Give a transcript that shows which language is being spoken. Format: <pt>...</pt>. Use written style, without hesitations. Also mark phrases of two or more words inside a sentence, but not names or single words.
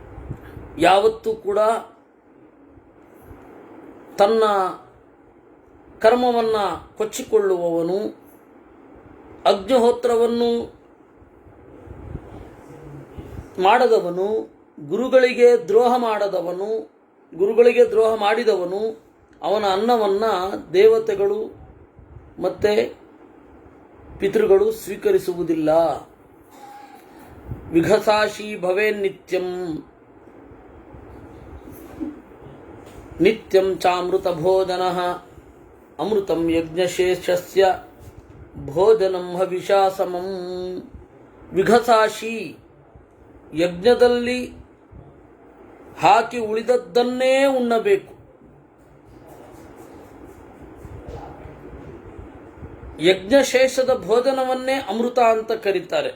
<kn>ಯಾವತ್ತೂ ಕೂಡ ತನ್ನ ಕರ್ಮವನ್ನು ಕೊಚ್ಚಿಕೊಳ್ಳುವವನು, ಅಗ್ನಿಹೋತ್ರವನ್ನು ಮಾಡದವನು, ಗುರುಗಳಿಗೆ ದ್ರೋಹ ಮಾಡಿದವನು, ಅವನ ಅನ್ನವನ್ನು ದೇವತೆಗಳು ಮತ್ತು ಪಿತೃಗಳು ಸ್ವೀಕರಿಸುವುದಿಲ್ಲ.</kn> <sa>ವಿಘಸಾಶಿ ಭವೇನ್ನಿತ್ಯಂ ನಿತ್ಯಂ ಚಾಮೃತ ಭೋಜನ ಅಮೃತಂ ಯಜ್ಞಶೇಷಸ್ಯ ಭೋಜನಂ ಹವಿಷಾ ಸಮಂ.</sa> <kn>ವಿಘಸಾಶಿ, ಯಜ್ಞದಲ್ಲಿ ಹಾಕಿ ಉಳಿದದ್ದನ್ನೇ ಉಣ್ಣಬೇಕು. ಯಜ್ಞಶೇಷದ ಭೋಜನವನ್ನೇ ಅಮೃತ ಅಂತ ಕರೀತಾರೆ.</kn>